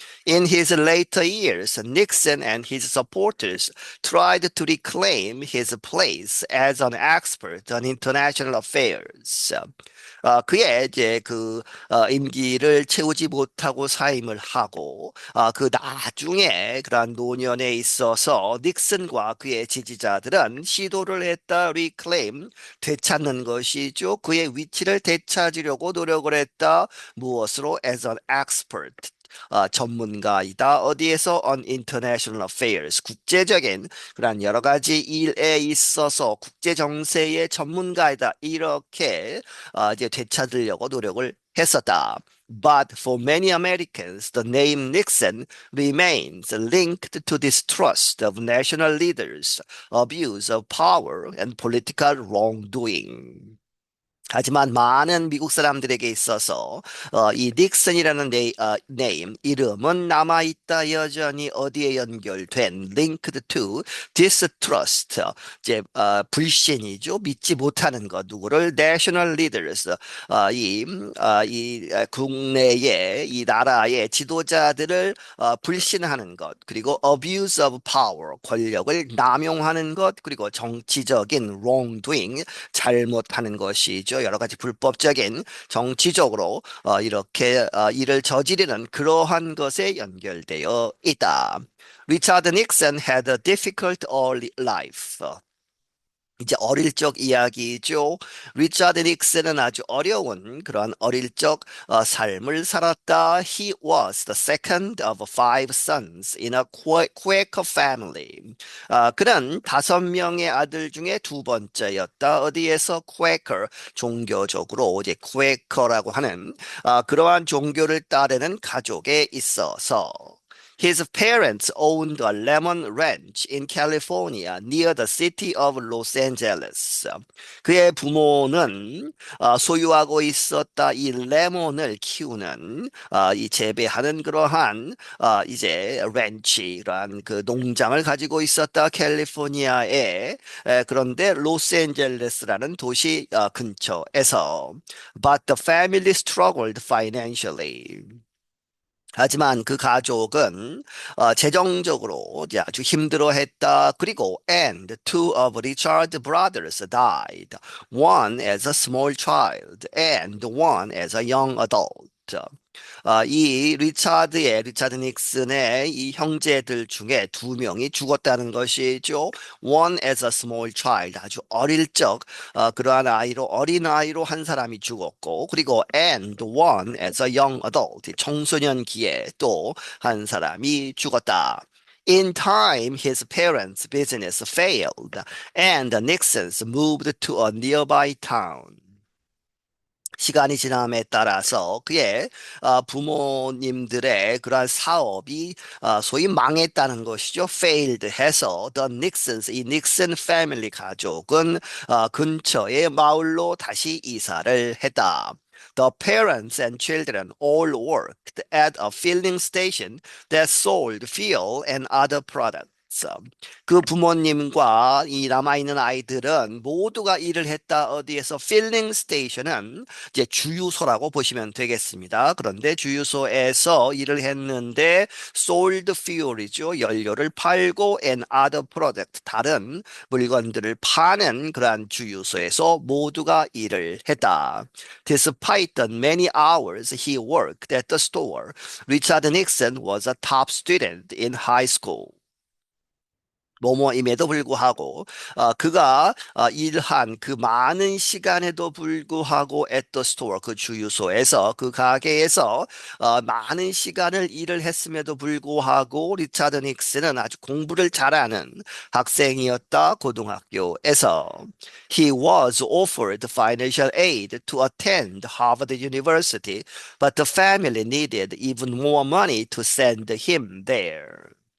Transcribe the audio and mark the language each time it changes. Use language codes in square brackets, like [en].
[en] In his later years, Nixon and his supporters tried to reclaim his place as an expert on international affairs. [ko] 그의 이제 임기를 채우지 못하고 사임을 하고 그 나중에 그러한 노년에 있어서 닉슨과 그의 지지자들은 시도를 했다 reclaim 되찾는 것이죠. 그의 위치를 되찾으려고 노력을 했다. 무엇으로? [en] As an expert. [ko] 전문가이다. 어디에서? [en] On international affairs. [ko] 국제적인 그런 여러 가지 일에 있어서 국제 정세의 전문가이다. 이렇게 이제 되찾으려고 노력을 했었다. [en] But for many Americans, the name Nixon remains linked to distrust of national leaders, abuse of power, and political wrongdoing. [ko] 하지만 많은 미국 사람들에게 있어서 이 닉슨이라는 네임 이름은 남아있다 여전히 어디에 연결된 [en] linked to distrust [ko] 이제 불신이죠 믿지 못하는 것 누구를 [en] national leaders [ko] 이 국내의 이 나라의 지도자들을 불신하는 것 그리고 [en] abuse of power [ko] 권력을 남용하는 것 그리고 정치적인 wrongdoing 잘못하는 것이죠. 여러 가지 불법적인 정치적으로 이렇게 일을 저지르는 그러한 것에 연결되어 있다. 리차드 닉슨 [en] had a difficult early life. [ko] 이제 어릴 적 이야기죠. 리차드 닉슨은 아주 어려운 그런 어릴 적 삶을 살았다. [en] He was the second of five sons in a Quaker family. [ko] 그는 다섯 명의 아들 중에 두 번째였다. 어디에서 Quaker 종교적으로 이제 Quaker라고 하는 그러한 종교를 따르는 가족에 있어서. [en] His parents owned a lemon ranch in California near the city of Los Angeles. [ko] 그의 부모는 소유하고 있었다 이 레몬을 키우는 이 재배하는 그러한 이제 렌치란 그 농장을 가지고 있었다 캘리포니아에 그런데 로스앤젤레스라는 도시 근처에서 [en] But the family struggled financially. [ko] 하지만 그 가족은 재정적으로 이제 아주 힘들어했다. [en] 그리고 and two of Richard's brothers died. One as a small child and one as a young adult. [ko] 이 리차드 닉슨의 이 형제들 중에 두 명이 죽었다는 것이죠. [en] One as a small child, [ko] 아주 어릴 적 그러한 아이로 어린 아이로 한 사람이 죽었고, 그리고 [en] and one as a young adult, [ko] 청소년기에 또 한 사람이 죽었다. [en] In time, his parents' business failed, and the Nixons moved to a nearby town. [ko] 시간이 지남에 따라서 그의 부모님들의 그러한 사업이 소위 망했다는 것이죠. failed 해서 [en] the Nixons, [ko] 이 닉슨 패밀리 가족은 근처의 마을로 다시 이사를 했다. [en] The parents and children all worked at a filling station that sold fuel and other products. [ko] 그 부모님과 이 남아있는 아이들은 모두가 일을 했다. 어디에서 필링 스테이션은 이제 주유소라고 보시면 되겠습니다. 그런데 주유소에서 일을 했는데 [en] sold fuel [ko] 이죠. 연료를 팔고 [en] and other product [ko] 다른 물건들을 파는 그러한 주유소에서 모두가 일을 했다. [en] Despite the many hours he worked at the store, Richard Nixon was a top student in high school. [ko] 뭐뭐임에도 불구하고 그가 일한 그 많은 시간에도 불구하고 [en] at the store [ko] 그 주유소에서 그 가게에서 많은 시간을 일을 했음에도 불구하고 리차드 닉슨은 아주 공부를 잘하는 학생이었다 고등학교에서 [en] He was offered financial aid to attend Harvard University, but the family needed even more money to send him there.